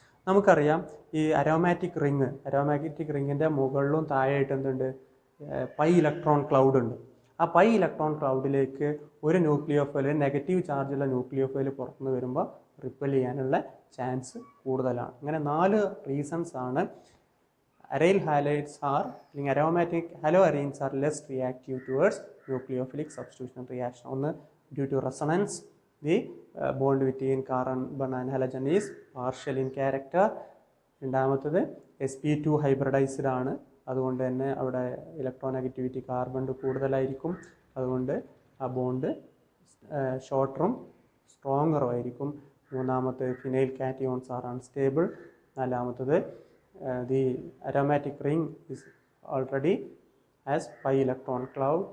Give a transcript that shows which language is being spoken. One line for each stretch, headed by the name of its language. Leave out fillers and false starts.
Malayalam: നമുക്കറിയാം ഈ അരോമാറ്റിക് റിങ്ങിൻ്റെ മുകളിലും താഴെയായിട്ട് എന്തുണ്ട്? പൈ ഇലക്ട്രോൺ ക്ലൗഡ് ഉണ്ട്. ആ പൈ ഇലക്ട്രോൺ ക്ലൗഡിലേക്ക് ഒരു ന്യൂക്ലിയോഫൈൽ, നെഗറ്റീവ് ചാർജുള്ള ന്യൂക്ലിയോഫൈൽ പുറത്തുനിന്ന് വരുമ്പോൾ റിപ്പൽ ചെയ്യാനുള്ള ചാൻസ് കൂടുതലാണ്. അങ്ങനെ 4 റീസൺസ് ആണ്
English: aryl halides are, aromatic haloarenes are less reactive towards nucleophilic substitution reaction.
Malayalam: ഒന്ന്,
English: due to resonance, the bond between carbon and halogen is partial in character.
Malayalam: രണ്ടാമത്തത് sp2 hybridised ആണ്. അതുകൊണ്ട് തന്നെ അവിടെ ഇലക്ട്രോനെഗറ്റിവിറ്റി കാർബണിൻ്റെ കൂടുതലായിരിക്കും. അതുകൊണ്ട് ആ ബോണ്ട് ഷോർട്ടറും സ്ട്രോങ്ങറും ആയിരിക്കും. മൂന്നാമത്തെ
English: Phenyl cations are unstable.
Malayalam: നാലാമത്തത്
English: the aromatic ring is already has pi electron cloud.